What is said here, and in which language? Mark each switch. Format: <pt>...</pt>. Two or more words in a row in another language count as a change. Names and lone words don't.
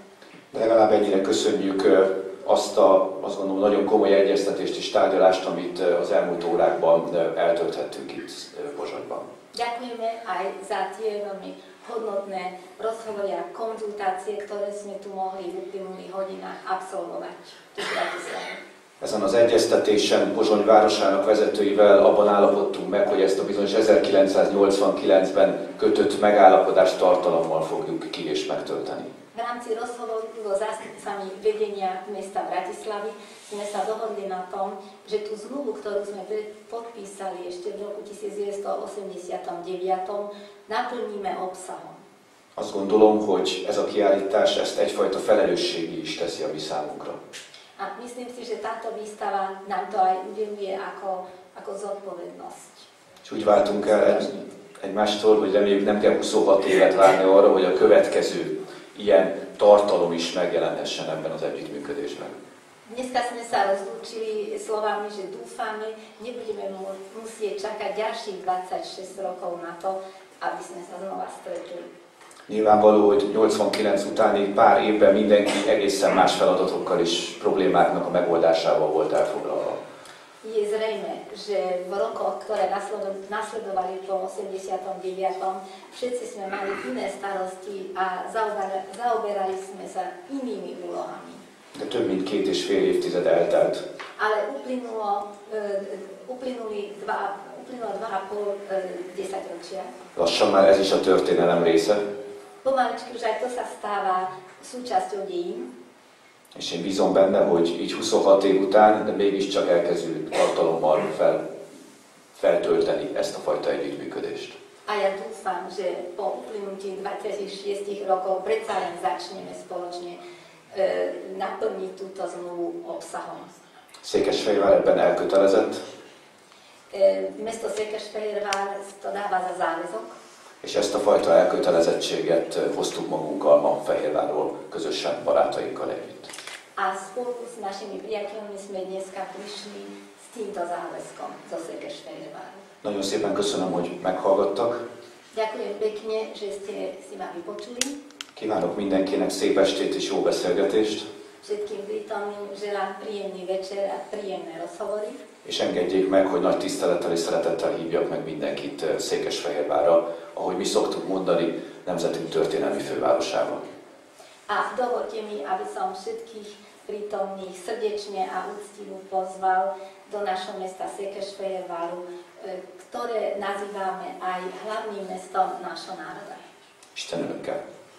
<hu>De legalább ennyire köszönjük azt gondolom nagyon komoly egyeztetést és tárgyalást, amit az elmúlt órákban eltölthettünk itt Pozsonyban.</hu> <sk>Ďakujeme aj za tie veľmi hodnotné rozhovory a konzultácie, ktoré sme tu mohli v uplynulých hodinách absolvovať tu v Bratislave.</sk> <hu>Ezen az egyeztetésen Pozsony városának vezetőivel abban állapodtunk meg, hogy ezt a bizonyos 1989-ben kötött megállapodást tartalommal fogjuk ki és megtölteni.</hu> <sk>V rámci rozhovoru so zástupcami vedenia mesta Bratislavy sme sa dohodli na tom, že tú zmluvu, ktorú sme podpísali ešte v roku 1989, naplníme obsahom.</sk> <hu>Azt gondolom, hogy ez a kiállítás ezt egyfajta felelősségi is teszi a mi számunkra.</hu> <sk>A myslím si, že táto výstava nám to aj udeluje ako zodpovednosť.</sk> <hu>És úgy váltunk el egymástól, hogy reméljük nem kell 26 évet várni arra, hogy a következő ilyen tartalom is megjelenhessen ebben az együttműködésben.</hu> <sk>Dneska sme sa rozlúčili slovami, že dúfame, nebudeme musieť čakať ďalších 26 rokov na to, aby sme sa znova stretli.</sk> <hu>Nyilvánvaló, hogy 89 utáni pár évben mindenki egészen más feladatokkal és problémáknak a megoldásával volt elfoglalva.</hu> <sk>Je zrejme, že v rokoch, ktoré nasledovali po 89. všetci sme mali iné starosti a zaoberali sme sa inými úlohami.</sk> <hu>De több mint 2,5 évtized eltelt.</hu> <sk>Ale uplynuli 2,5 desaťročia.</sk> <hu>Lassan már ez is a történelem része.</hu> <sk>Pomaličky už aj to sa stáva súčasťou dejín.</sk> <hu>És én bízom benne, hogy így 26 év után, de mégiscsak elkezdünk tartalommal feltölteni ezt a fajta együttműködést.</hu> <sk>A ja dúfam, že po uplynutí 26 rokov predsa len začneme spoločne naplniť túto zmluvu obsahom.</sk> <hu>Székesfehérvár ebben elkötelezett.</hu> <sk>Mesto Székesfehérvár to dáva za záväzok.</sk> <hu>És ezt a fajta elkötelezettséget hoztuk magunkkal ma Fehérvárról, közösen barátainkkal együtt.</hu> <sk>A spolu s našimi priateľmi sme dneska prišli s týmto záväzkom zo Székesfehérváru.</sk> <hu>Nagyon szépen köszönöm, hogy meghallgattak.</hu> <sk>Ďakujem pekne, že ste si ma vypočuli.</sk> <hu>Kívánok mindenkinek szép estét és jó beszélgetést.</hu> <sk>Všetkým prítomným želám príjemný večer a príjemné rozhovory.</sk> <hu>És engedjék meg, hogy nagy tisztelettel és szeretettel hívjak meg mindenkit Székesfehérvárra, ahogy mi szoktuk mondani, nemzetünk történelmi fővárosába.</hu> <sk>A dovolte mi, aby som všetkých prítomných srdečne a úctivo pozval do našho mesta Székesfehérváru, ktoré nazývame aj hlavným mestom nášho národa.</sk> <hu>Isten önökkel!</hu>